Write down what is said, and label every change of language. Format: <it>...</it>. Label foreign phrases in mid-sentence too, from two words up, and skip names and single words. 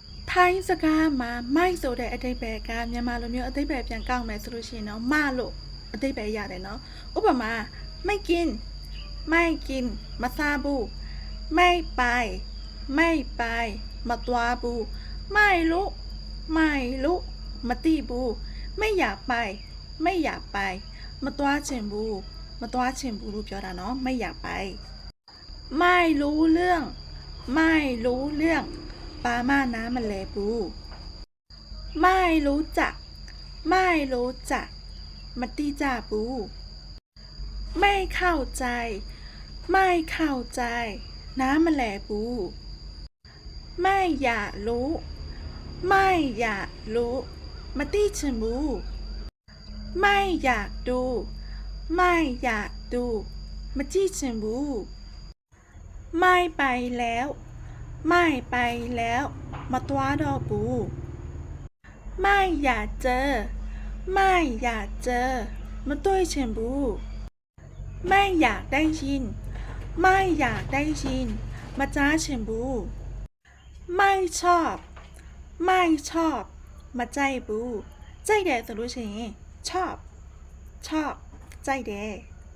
<my>ထိုင်းစကားမှာမိုက်ဆိုတဲ့အဓိပ္ပာယ်ကမြန်မာလိုမျိုးအဓိပ္ပာယ်ပြန်ကောက်မယ်ဆို လို့ရှိရင်တော့မလို့အဓိပ္ပာယ်ရတယ်နော်ဥပမာ</my> <th>ไม่กิน</th> <my>မစားဘူး</my> <th>ไม่ไป</th> <my>မသွားဘူး</my> <th>ไม่รู้</th> <my>မသိဘူး</my> <th>ไม่อยากไป</th> <my>မသွားချင်ဘူးလို့ပြောတာနော်</my> <th>ไม่อยากไปไม่รู้เรื่อง</th> <my>ပါမနားမလဲဘူး</my> <th>ไม่รู้จัก</th> <my>မတိကြဘူး</my> <th>ไม่เข้าใจ</th> <my>နားမလဲဘူး</my> <th>ไม่อยากรู้</th> <my>မသိချင်ဘူး</my> <th>ไม่อยากดู</th> <my>မကြည့်ချင်ဘူး</my> <th>ไม่ไปแล้ว</th> <my>မသွားတော့ဘူး</my> <th>ไม่อยากเจอ</th> <my>မတွေ့ချင်ဘူး</my> <th>ไม่อยากได้ยิน</th> <my>မကြားချင်ဘူး</my> <th>ไม่ชอบ</th> <my>မကြိုက်ဘူးကြိုက်တယ်ဆိုလို့ရှိရင်ชอบကြိုက်တယ်</my>